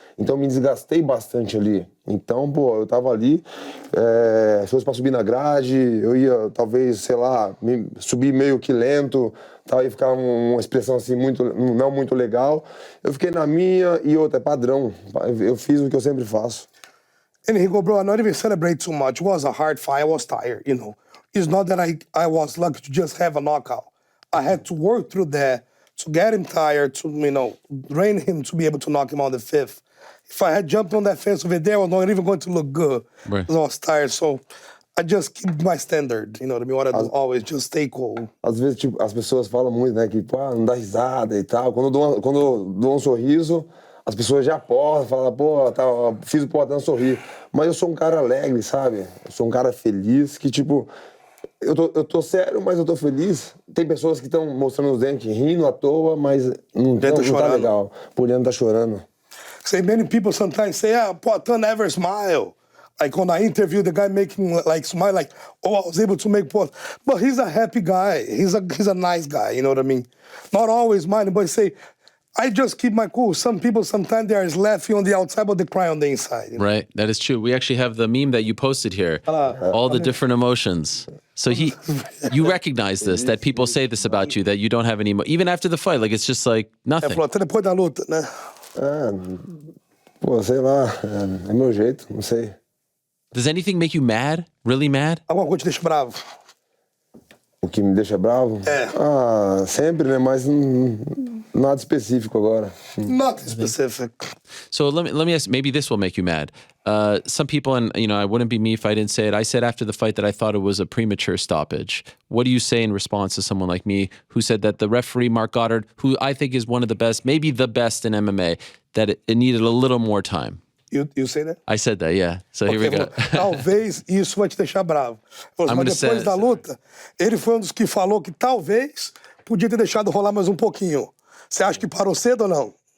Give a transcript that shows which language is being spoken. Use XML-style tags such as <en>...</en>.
<pt>Então me desgastei bastante ali. Então, pô, eu tava ali, se fosse pra subir na grade, eu ia, talvez, sei lá, subir meio que lento, tal, ia ficar uma expressão assim, não muito legal. Eu fiquei na minha e outra, é padrão. Eu fiz o que eu sempre faço.</pt> <en>And he go, bro, I not even celebrate too much. It was a hard fight, I was tired, you know. It's not that I was lucky to just have a knockout. I had to work through that to get him tired, to, you know, train him to be able to knock him on the 5th. If I had jumped on that fence over there, I was not even going to look good. Right. Because I was tired, so I just keep my standard, you know what I mean? What I do always, just stay cool.</en> <pt>Às vezes, tipo, as pessoas falam muito, né, que, pô, não dá risada e tal. Quando eu dou um sorriso, as pessoas já portam, falam, pô, fiz o portão sorrir. Mas eu sou um cara alegre, sabe? Eu sou um cara feliz, que, tipo, eu tô sério, mas eu tô feliz. Tem pessoas que estão mostrando os dentes, rindo à toa, mas não tá legal. Por dentro tá chorando.</pt> <en>Say many people sometimes say, Poitin never smile. Like on an interview, the guy making like smile, like, oh, I was able to make Poitin. But he's a happy guy. He's a nice guy, you know what I mean? Not always smiling, but say, I just keep my cool. Some people, sometimes they are laughing on the outside, but they cry on the inside. You know? Right, that is true. We actually have the meme that you posted here, all the different emotions. So you recognize this, that people say this about you, that you don't have any, even after the fight, like it's just like nothing.</en> <pt>Falou, até depois da luta, né? Pô, sei lá, é meu jeito, não sei.</pt> <en>Does anything make you mad? Really mad?</en> <pt>Alguma coisa te deixa bravo? O que me deixa bravo? Sempre, né? Mas nada específico agora.</pt> <en>Not specific. So let me ask, maybe this will make you mad. Some people, and you know, it wouldn't be me if I didn't say it. I said after the fight that I thought it was a premature stoppage. What do you say in response to someone like me who said that the referee, Mark Goddard, who I think is one of the best, maybe the best in MMA, that it needed a little more time? You say that? I said that, yeah. So here we go.</en> <pt>Talvez isso vai te deixar bravo. Mas depois da luta, ele foi um dos que falou que talvez podia ter deixado rolar mais um pouquinho. Você acha que parou cedo ou não?</pt>